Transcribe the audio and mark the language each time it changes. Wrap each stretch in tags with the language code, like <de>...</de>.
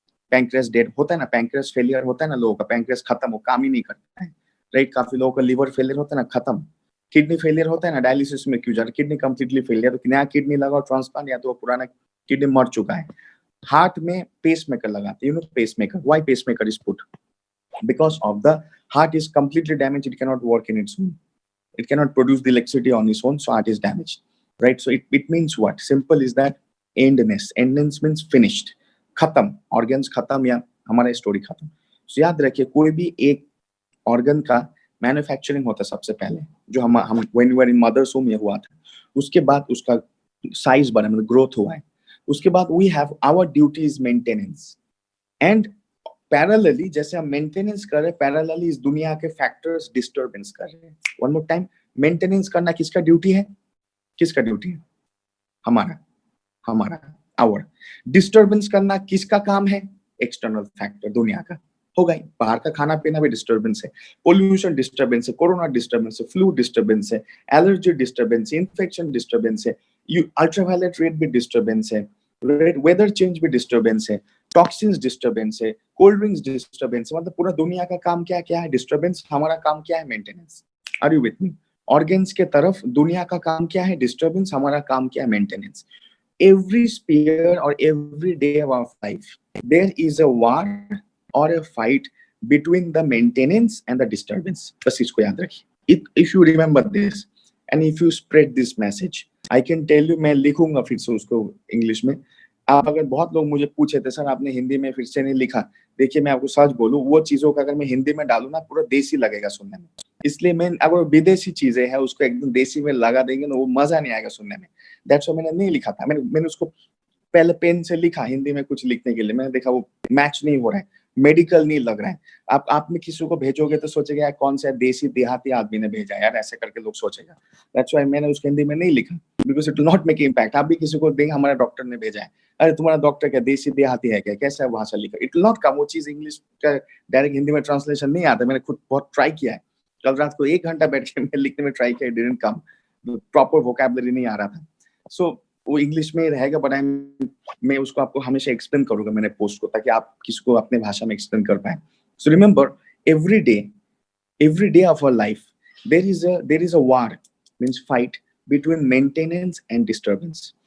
<hi>Pancreas dead होता है ना, पैंक्रियास फेलियर होता है ना लोगों का, पैंक्रियास खत्म, वो काम ही नहीं करता है, राइट। काफी लोगों का लिवर फेलियर होता है ना, खत्म। किडनी फेलियर होता है ना, डायलिसिस में क्यों जा रहा है, किडनी कंप्लीटली फेलियर, तो नया किडनी लगाओ ट्रांसप्लांट, या तो वो पुराना किडनी मर चुका है। हार्ट में पेसमेकर लगाते हैं,</hi> <en>You know pacemaker, why pacemaker is put? because of the heart is completely damaged, it cannot work in its own, it cannot produce the electricity on its own, so heart is damaged, right? So it means what? Simple is that endness. Endness means finished,</en> <hi>खत्म, organs खत्म या हमारा story खत्म। so याद रखिए, कोई भी एक ऑर्गन का मैन्युफैक्चरिंग होता है सबसे पहले, जो हम</hi> <en>when we were in mother's home</en> <hi>ये हुआ था, उसके बाद उसका साइज बना, मतलब ग्रोथ हुआ है, उसके बाद</hi> <en>We have our duty is maintenance.</en> <hi>And parallelly जैसे हम मेंटेनेंस कर रहे हैं, पैरेलली इस दुनिया के फैक्टर्स डिस्टर्बेंस कर रहे हैं। वन मोर टाइम, मेंटेनेंस करना किसका ड्यूटी है? किसका ड्यूटी है? हमारा, हमारा, आवर। डिस्टर्बेंस करना किसका काम है? एक्सटर्नल फैक्टर, दुनिया का। होगा ही, बाहर का खाना पीना भी डिस्टर्बेंस है, पोल्यूशन डिस्टर्बेंस है, कोरोना डिस्टर्बेंस है, फ्लू डिस्टर्बेंस है, एलर्जी डिस्टर्बेंस है, इन्फेक्शन डिस्टर्बेंस है, अल्ट्रावायलेट रेड भी डिस्टर्बेंस है, वेदर चेंज भी डिस्टर्बेंस है, टॉक्सिन्स डिस्टर्बेंस है, कोल्ड ड्रिंक्स डिस्टर्बेंस है। मतलब पूरा दुनिया का काम क्या क्या है? डिस्टर्बेंस। हमारा काम क्या है? Maintenance.</hi> <en>Are you with me?</en> <hi>Organs के तरफ दुनिया का काम क्या है? डिस्टर्बेंस। हमारा काम क्या है? Maintenance.</hi> <en>Every sphere or every day of our life, there is a war or a fight between the maintenance and the disturbance.</en> <hi>बस इसको याद रखिए।</hi> <en>If you remember this and if you spread this message, I can tell you,</en> <hi>मैं लिखूंगा फिर से उसको English में। आप अगर, बहुत लोग मुझे पूछे थे सर आपने हिंदी में फिर से नहीं लिखा, देखिए मैं आपको सच बोलूं, वो चीजों का अगर मैं हिंदी में डालूं ना, पूरा देसी लगेगा सुनने में। इसलिए मैं, अगर विदेशी चीजें हैं उसको एकदम देसी में लगा देंगे ना, वो मजा नहीं आएगा सुनने में।</hi> <en>that's why</en> <hi>मैंने नहीं लिखा था। मैंने उसको पहले पेन से लिखा हिंदी में कुछ लिखने के लिए, मैंने देखा वो मैच नहीं हो रहा है, मेडिकल नहीं लग रहा है। आप में किसी को भेजोगे तो सोचेगा यार कौन सा देसी देहाती आदमी ने भेजा यार, ऐसे करके लोग सोचेगा।</hi> <en>that's why</en> <hi>मैंने उसको हिंदी में नहीं लिखा,</hi> <en>Because it will not make impact.</en> <hi>आप भी किसी को देंगे हमारा डॉक्टर ने भेजा है, अरे तुम्हारा डॉक्टर क्या देसी देहाती है क्या, कैसा भाषा लिखा,</hi> <en>It will not come.</en> <hi>वो चीज इंग्लिश का डायरेक्ट हिंदी में ट्रांसलेशन नहीं आता। मैंने खुद बहुत ट्राई किया है, कल रात को 1 घंटा बैठ के मैं लिखने में ट्राई किया,</hi> <en>it didn't come,</en> <hi>proper vocabulary नहीं आ रहा था। सो वो इंग्लिश में रहेगा, बट मैं उसको आपको हमेशा एक्सप्लेन करूंगा मैंने पोस्ट को, ताकि आप किसी को अपने भाषा में एक्सप्लेन कर पाए।</hi> <en>So remember, every day of our life, there is a war, means fight between maintenance and disturbance.</en>